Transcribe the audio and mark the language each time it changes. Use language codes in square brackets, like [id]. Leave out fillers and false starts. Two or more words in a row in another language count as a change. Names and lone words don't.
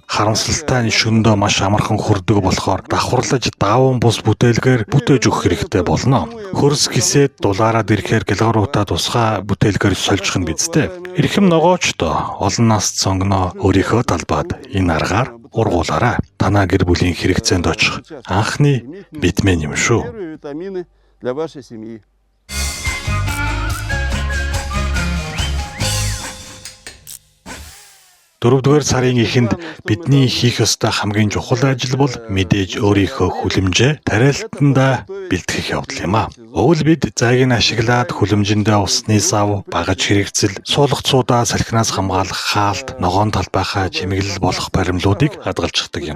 [mn] Харамсалтай нь шөндөө маш амархан хүрдэг болохоор давхарлаж дааван бус бүтээлгээр бүтээж өгөх хэрэгтэй болно. Хөрс гисэд дулаараад ирэхээр гэлгаруудаа тусгай бүтээлгээр сольжих нь бидтэй. Эрхэм ногооч доо олон наст сонгоно өөрийнхөө талбайд энэ аргаар ургуулаарай. Танаа гэр бүлийн хэрэгцээнд очих анхны витамин юм шүү. [ru] Витамины для вашей семьи. [mn] Дөрөвдүгээр сарын эхэнд бидний хийх ёстой хамгийн чухал ажил бол мэдээж өөрийнхөө хүлэмжээ тариалтандаа бэлтгэх явдал юм а. Өвөл бид зайг нь ашиглаад хүлэмжиндээ усны сав, багаж хэрэгцэл, суулгацуудаа салхинаас хамгаалах хаалт, ногоон талбайхаа чимэглэл болох баримлуудыг хадгалчихдаг юм.